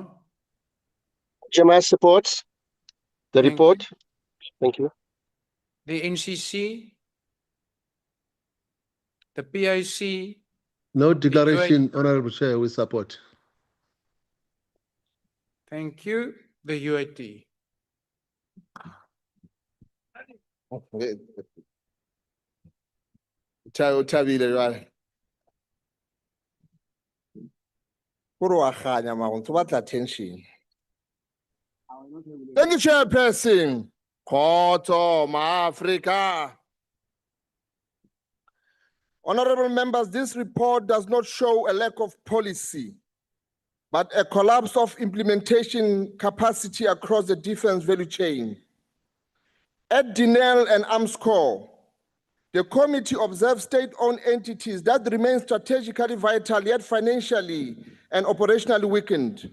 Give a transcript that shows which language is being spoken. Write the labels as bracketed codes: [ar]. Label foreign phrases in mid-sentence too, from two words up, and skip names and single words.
[en] Jamaa supports the Thank report. Thank you. The NCC. The PIC. No declaration, Honorable Chair, we support. Thank you. The UAT. [st] Thabile jwale. Kore wa kganya mara ntse o batla attention. [en] Thank you, Chairperson. [st] Khotso maAfrika. [en] Honorable members, this report does not show a lack of policy, but a collapse of implementation capacity across the defense value chain. At Denel and Arms Corps, the committee observed state-owned entities that remain strategically vital yet financially and operationally weakened.